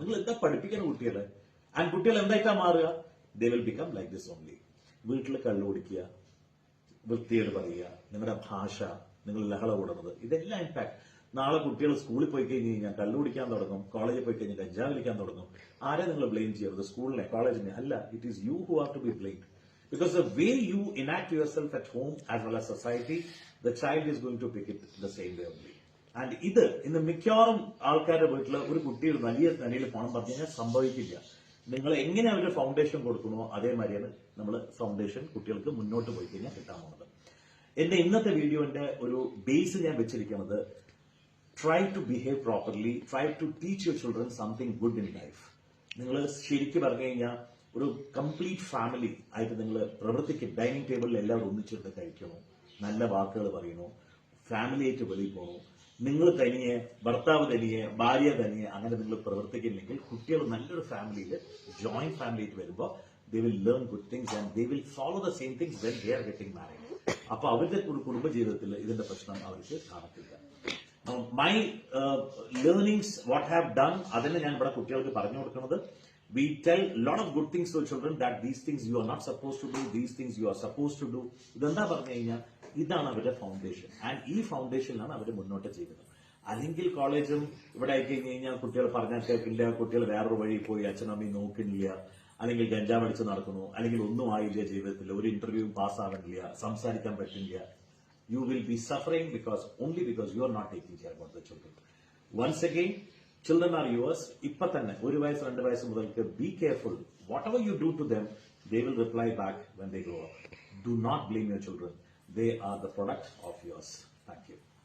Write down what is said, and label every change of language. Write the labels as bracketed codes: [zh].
[ml] നിങ്ങൾ എന്താ പഠിപ്പിക്കണം കുട്ടികളെ? ആൻഡ് കുട്ടികൾ എന്തായിട്ടാ മാറുക? [en] They will become like this only. [ml] വീട്ടിൽ കള്ളു കുടിക്കുക, വൃത്തിയോട് പറയുക, നിങ്ങളുടെ ഭാഷ, നിങ്ങൾ ലഹള കൂടുന്നത്, ഇതെല്ലാം ഇമ്പാക്ട്. നാളെ കുട്ടികൾ സ്കൂളിൽ പോയി കഴിഞ്ഞ് കഴിഞ്ഞാൽ കള്ളു കുടിക്കാൻ തുടങ്ങും, കോളേജിൽ പോയി കഴിഞ്ഞാൽ കഞ്ചാവ് വലിക്കാൻ തുടങ്ങും. ആരെ നിങ്ങൾ ബ്ലെയിം ചെയ്യരുത്? സ്കൂളിനെ, കോളേജിനെ അല്ല. [en] It is you who are to be blamed. Because the way you enact yourself at home as well as society, the child is going to pick it the same way only. [ml] And ഇത് ഇന്ന് മിക്കവാറും ആൾക്കാരുടെ വീട്ടിൽ ഒരു കുട്ടിയുടെ വലിയ നിലയിൽ പണം പറഞ്ഞു കഴിഞ്ഞാൽ സംഭവിക്കില്ല. നിങ്ങൾ എങ്ങനെ അവരുടെ ഫൗണ്ടേഷൻ കൊടുക്കണോ അതേമാതിരിയാണ് നമ്മൾ ഫൗണ്ടേഷൻ കുട്ടികൾക്ക് മുന്നോട്ട് പോയി കഴിഞ്ഞാൽ കിട്ടാൻ പോകുന്നത്. എന്റെ ഇന്നത്തെ വീഡിയോന്റെ ഒരു ബേസ് ഞാൻ വെച്ചിരിക്കുന്നത്, [en] Try to behave properly, try to teach your children something good in life. [ml] നിങ്ങൾ ശരിക്കും പറഞ്ഞു കഴിഞ്ഞാൽ ഒരു കംപ്ലീറ്റ് ഫാമിലി ആയിട്ട് നിങ്ങൾ പ്രവർത്തിക്കും. ഡൈനിങ് ടേബിളിൽ എല്ലാവരും ഒന്നിച്ചിട്ട് കഴിക്കണോ, നല്ല വാക്കുകൾ പറയണോ, ഫാമിലി ആയിട്ട് വെളിയിൽ പോകണോ, നിങ്ങൾ തനിയെ, ഭർത്താവ് തനിയെ, ഭാര്യ തനിയെ അങ്ങനെ നിങ്ങൾ പ്രവർത്തിക്കുന്നില്ലെങ്കിൽ കുട്ടികൾ നല്ലൊരു ഫാമിലിയിൽ ജോയിന്റ് ഫാമിലി ആയിട്ട് വരുമ്പോൾ [en] They will learn good things and they will follow the same things when they are getting married. [ml] അപ്പൊ അവരുടെ കുടുംബജീവിതത്തിൽ ഇതിന്റെ പ്രശ്നം അവർക്ക് കാണത്തില്ല. [en] my learnings what have done [ml] അതിനെ ഞാൻ ഇവിടെ കുട്ടികൾക്ക് പറഞ്ഞു കൊടുക്കുന്നത്. [en] We tell a lot of good things to children, that these things you are not supposed to do, these things you are supposed to do. [ml] ഇതെന്താ പറഞ്ഞു കഴിഞ്ഞാൽ ഇതാണ് അവരുടെ ഫൗണ്ടേഷൻ. ആൻഡ് ഈ ഫൗണ്ടേഷനിലാണ് അവർ മുന്നോട്ട് ചെയ്യുന്നത്. അല്ലെങ്കിൽ കോളേജും ഇവിടെ ആയി കഴിഞ്ഞ് കഴിഞ്ഞാൽ കുട്ടികൾ പറഞ്ഞാൽ കേൾക്കില്ല, കുട്ടികൾ വേറൊരു വഴി പോയി അച്ഛനമ്മയും നോക്കുന്നില്ല, അല്ലെങ്കിൽ ഗഞ്ചാവ് അടിച്ച് നടക്കുന്നു, അല്ലെങ്കിൽ ഒന്നും ആയില്ല ജീവിതത്തിൽ, ഒരു ഇന്റർവ്യൂ പാസ്സാവുന്നില്ല, സംസാരിക്കാൻ പറ്റില്ല. [en] You will be suffering only because you are not taking care about the children. Once again, children are yours. [ml] ഇപ്പൊ തന്നെ 1 വയസ്സ് 2 വയസ്സ് മുതൽക്ക് [en] be careful. Whatever you do to them, they will reply back when they grow up. Do not blame your children. They are the product of yours. Thank you.